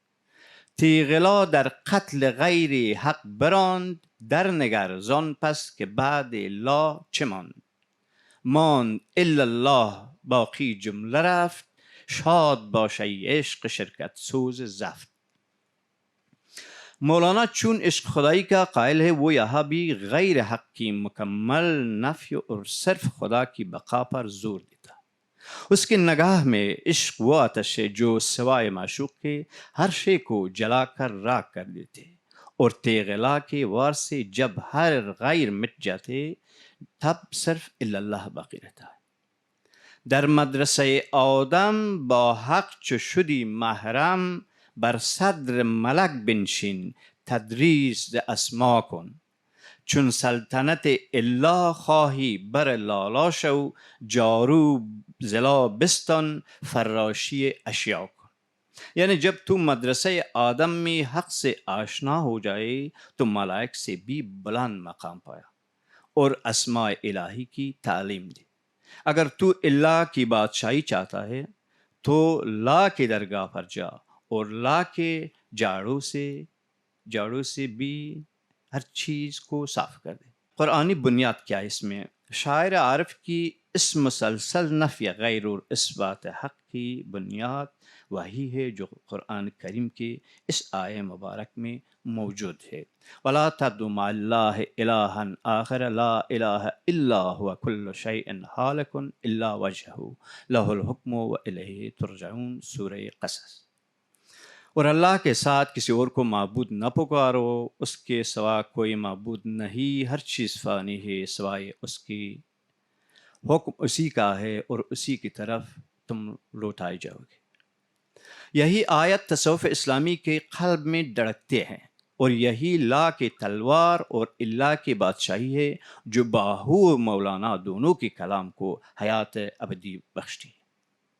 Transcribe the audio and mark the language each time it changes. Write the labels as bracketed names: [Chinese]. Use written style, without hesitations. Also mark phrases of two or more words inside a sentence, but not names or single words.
[Persian] تیغلا در قتل غیر حق براند، در نگر زان پس که بعد لا چه ماند الا الله باقی جمله رفت، شاد باش ای عشق شرکت سوز زفت۔ [Urdu] مولانا چون عشق خدائی کا قائل ہے، وہ یہاں بھی غیر حق کی مکمل نفی اور صرف خدا کی بقا پر زور دیتا۔ اس کی نگاہ میں عشق وہ آتش ہے جو سوائے معشوق کے ہر شے کو جلا کر راکھ کر دیتے، اور تیغلا کے وار سے جب ہر غیر مٹ جاتے تب صرف [Arabic] الا اللہ [Urdu] باقی رہتا ہے۔ [Persian] در مدرسه آدم با حق چو شدی محرم، بر صدر ملک بنشین تدریس ز اسما کن، چون سلطنت الا خواهی بر لالا شو، جارو زلا بستان فراشی اشیا کن۔ [Urdu] یعنی جب تو مدرسہ آدم میں حق سے آشنا ہو جائے تو ملائک سے بھی بلند مقام پایا اور اسماء الہی کی تعلیم دی۔ اگر تو اللہ کی بادشاہی چاہتا ہے تو لا کے درگاہ پر جا اور لا کے جاڑوں سے بھی ہر چیز کو صاف کر دے۔ قرآنی بنیاد کیا ہے اس میں؟ شاعر عارف کی اس مسلسل نفی غیر اور اثبات حق کی بنیاد وہی ہے جو قرآن کریم کے اس آیہ مبارک میں موجود ہے۔ [Arabic] وَلَا تَدْعُ مَعَ اللَّهِ إِلَٰهًا آخَرَ لَا إِلَٰهَ إِلَّا هُوَ كُلُّ شَيْءٍ هَالِكٌ إِلَّا وَجْهَهُ لَهُ الْحُكْمُ وَإِلَيْهِ تُرْجَعُونَ، [Urdu] سورہ قصص۔ اور اللہ کے ساتھ کسی اور کو معبود نہ پکارو، اس کے سوا کوئی معبود نہیں، ہر چیز فانی ہے سوائے اس کی، حکم اسی کا ہے اور اسی کی طرف تم لوٹائے جاؤ گے۔ یہی آیت تصوف اسلامی کے قلب میں دھڑکتے ہیں، اور یہی لا کی تلوار اور اللہ کی بادشاہی ہے جو باہو و مولانا دونوں کے کلام کو حیات ابدی بخشتی ہے۔